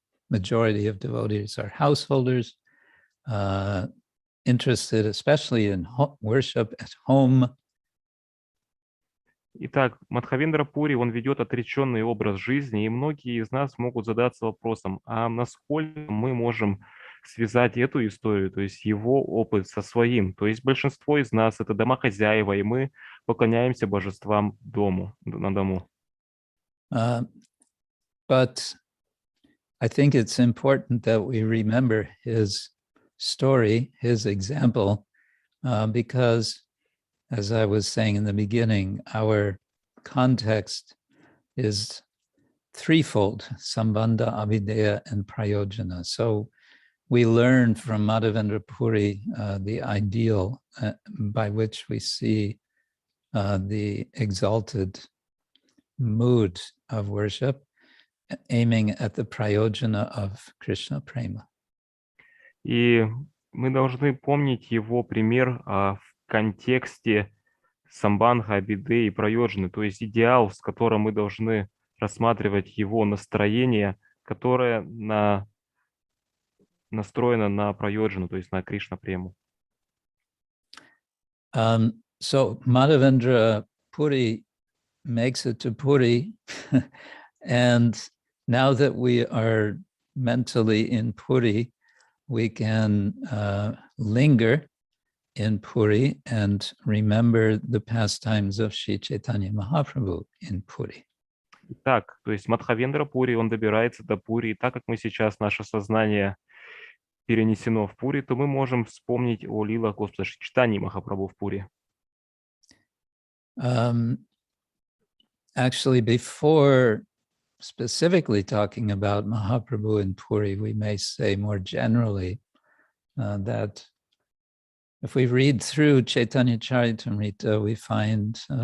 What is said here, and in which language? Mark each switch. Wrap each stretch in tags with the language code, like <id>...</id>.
<en>Majority of devotees are householders, interested especially in worship at home.</en> <ru>Итак, Мадхавендра Пури, он ведет отреченный образ жизни, и многие из нас могут задаться вопросом, а насколько мы можем связать эту историю, то есть его опыт со своим. То есть большинство из нас — это домохозяева, и мы поклоняемся божествам на дому.</ru> <en>But I think it's important that we remember his story, his example, because, as I was saying in the beginning, our context is threefold: Sambandha, Abhideya, and Prayojana. So we learn from Madhavendra Puri the ideal by which we see the exalted mood of worship, aiming at the Prayojana of Krishna Prema.</en> <ru>И мы должны помнить его пример в контексте самбандха, абиды и прайоджаны, то есть идеал, с которым мы должны рассматривать его настроение, которое настроено на прайоджану, то есть на Кришна прему.</ru> <en>So Madhavendra Puri makes it to Puri, and now that we are mentally in Puri, we can linger in Puri and remember the pastimes of Sri Chaitanya Mahaprabhu in Puri.</en> <ru>Итак, то есть Мадхавендра Пури, он добирается до Пури, и так как мы сейчас, наше сознание перенесено в Пури, то мы можем вспомнить о лилах Господа Шри Чайтаньи Махапрабху в Пури.</ru> <en>Actually, before specifically talking about Mahaprabhu in Puri, we may say more generally that if we read through Chaitanya Charitamrita, we find</en>